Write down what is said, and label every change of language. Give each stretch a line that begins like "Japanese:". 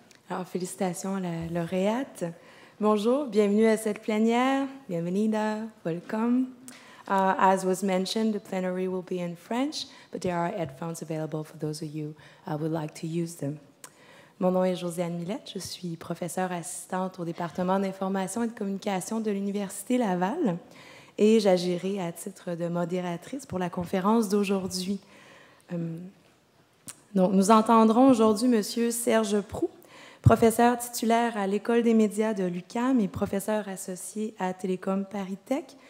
French: Alors, félicitations à la lauréate. Bonjour, bienvenue à cette plénière.
Spanish: Bienvenida,
English: welcome. As was mentioned, the plenary will be in French, but there are headphones available for those of you who would like to use them.
French: Mon nom est Josiane Millette, je suis professeure assistante au département d'information et de communication de l'Université Laval et j'agirai à titre de modératrice pour la conférence d'aujourd'hui. Donc, nous entendrons aujourd'hui M. Serge Proulx, professeur titulaire à l'École des médias de l'UQAM et professeur associé à Télécom Paris Tech.